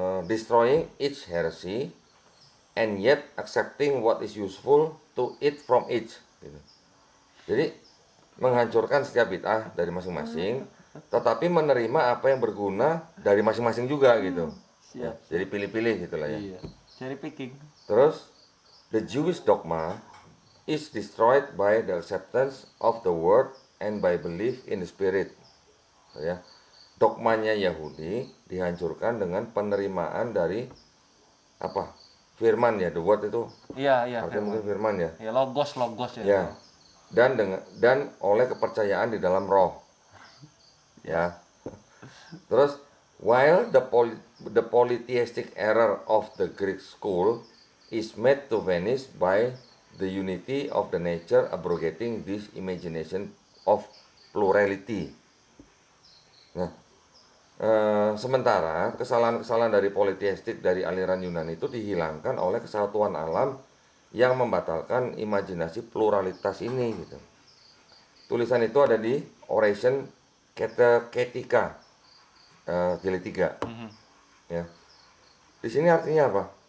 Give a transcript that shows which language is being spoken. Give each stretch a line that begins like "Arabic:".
English: Destroying each heresy and yet accepting what is useful to it from each.
Indonesian: Gitu. Jadi menghancurkan setiap bid'ah dari masing-masing, tetapi menerima apa yang berguna dari masing-masing juga gitu. Ya, jadi pilih-pilih gitulah ya. Iya. Cherry picking.
English: Terus the Jewish dogma is destroyed by the acceptance of the word and by belief in the spirit.
Indonesian: Ya. Dogmanya Yahudi dihancurkan dengan penerimaan dari apa? Firman ya,
English: the word
Indonesian: itu Iya, artinya mungkin firman ya. ya logos ya. Ya. Dan oleh kepercayaan di dalam roh. Ya.
English: Terus while the polytheistic error of the Greek school is made to vanish by the unity of the nature abrogating this imagination of plurality.
Indonesian: Nah, sementara kesalahan-kesalahan dari politeistik dari aliran Yunani itu dihilangkan oleh kesatuan alam yang membatalkan imajinasi pluralitas ini gitu. Tulisan itu ada di Oration Catechetica jilid 3. Ya. Di sini artinya apa?